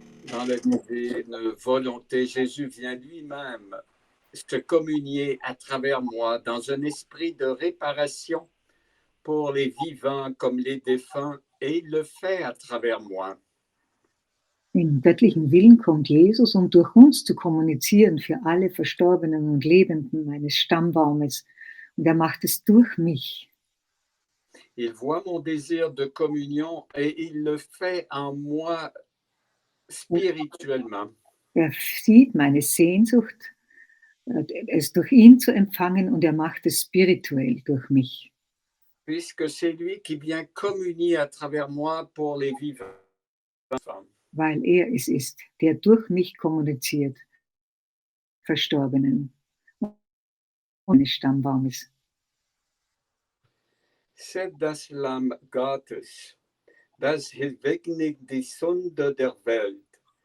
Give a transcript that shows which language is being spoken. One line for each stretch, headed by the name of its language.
French: Dans la divine volonté, Jésus vient lui-même se communier à travers moi dans un esprit de réparation pour les vivants comme les défunts, et il le fait à travers moi.
German: Im göttlichen Willen kommt Jesus, um durch uns zu kommunizieren für alle Verstorbenen und Lebenden meines Stammbaumes. Und er macht es durch mich.
French: Il voit mon désir de communion et il le fait en moi spirituellement.
German: Er sieht meine Sehnsucht, es durch ihn zu empfangen, und er macht es spirituell durch mich.
French: Puisque c'est lui qui vient communier à travers moi pour les vivants.
German: Weil er es ist, der durch mich kommuniziert, Verstorbenen und meines Stammbaumes.
French: C'est
German: das Lamm Gottes, das hinwegnimmt die Sünde der Welt.